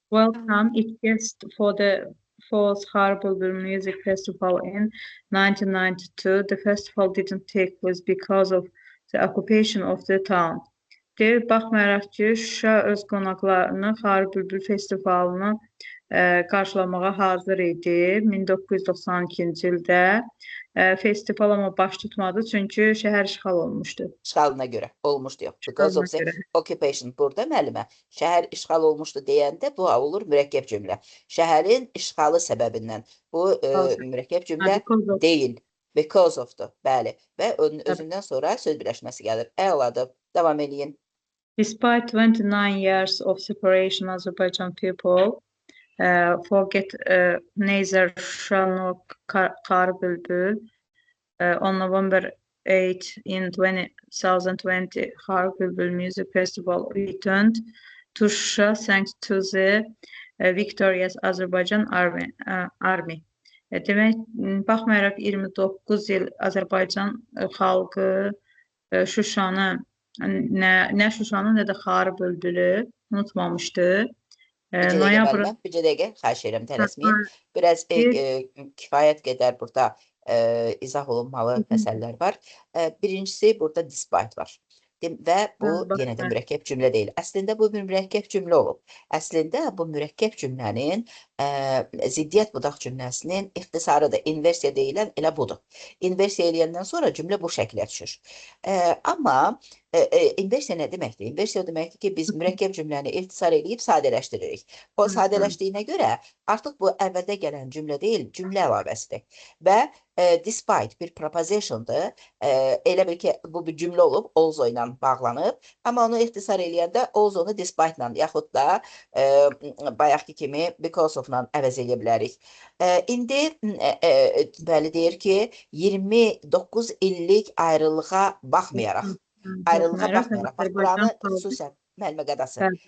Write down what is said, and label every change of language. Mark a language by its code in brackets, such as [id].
[en] welcome its guest for the fourth Xar Bulbul Music Festival in 1992. The festival didn't take place because of the occupation of the town. [az] Deyir, baxmayaraq ki, Şuşa öz qonaqlarını Xar Bulbul Festivalını qarşılamağa hazır idi 1992-ci ildə. Festival amma baş tutmadı, çünki şəhər işğal olmuşdu. İşğalına görə olmuşdu, yox. [en] Because of the occupation. [az] Burada müəllimə, şəhər işğal olmuşdu deyəndə bu olur mürəkkəb cümlə. Şəhərin işğalı səbəbindən. Bu mürəkkəb cümlə deyil. Because of-dur, bəli. Və özündən sonra söz birləşməsi gəlir. Əladır, davam eləyin. [en] Despite 29 years of separation, Azerbaijan people forget neither Şuşa nor Xar Bulbul. On November 8 in 2020, Xar Bulbul Music Festival returned to Şuşa thanks to the victorious Azerbaijan army. [az] Demək, baxmayaraq 29 il Azərbaycan xalqı Şuşanı nə Şuşanı, nə də Xar Bulbulu unutmamışdı. Bircə dəqiqə, xahiş edirəm, tələsməyin. Biraz kifayət qədər burada izah olunmalı məsələlər var. Birincisi, burada despite var. Və bu yenə də mürəkkəb cümlə deyil. Əslində bu bir mürəkkəb cümlə olub. Əslində bu mürəkkəb cümlənin ziddiyyət budaq cümləsinin ixtisarıdır. İnversiya deyilən elə budur. İnversiya eləyəndən sonra cümlə bu şəklə düşür. Amma İnversiya nə deməkdir? İnversiya o deməkdir ki, biz mürəkkəb cümləni ixtisar edib sadələşdiririk. O sadələşdiyinə görə artıq bu əvvəldə gələn cümlə deyil, cümlə əlavəsidir. Və despite bir prepositiondur. Elə bil ki, bu bir cümlə olub, also ilə bağlanıb. Amma onu ixtisar eləyəndə also onu despite ilə, yaxud da bayaqki kimi because of-la əvəz edə bilərik. İndi bəli deyir ki, 29 illik ayrılığa baxmayaraq, bax buranı xüsusən müəllimə qədası.